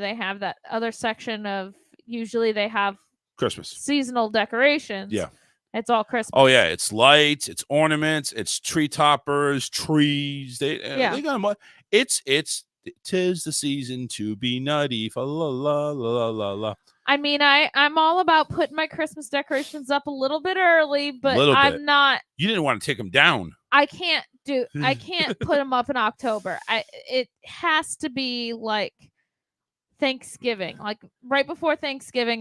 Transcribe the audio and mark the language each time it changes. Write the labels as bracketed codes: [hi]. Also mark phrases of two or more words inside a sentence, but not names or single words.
[en] They have that other section of, usually they have Christmas seasonal decorations. Yeah. It's all Christmas. Oh, yeah. It's lights, it's ornaments, it's tree toppers, trees. They got them. Tis the season to be nutty. Fa la la la la la. I mean, I'm all about putting my Christmas decorations up a little bit early, but I'm not. You didn't want to take them down. I can't put them up in October. It has to be like Thanksgiving, like right before Thanksgiving.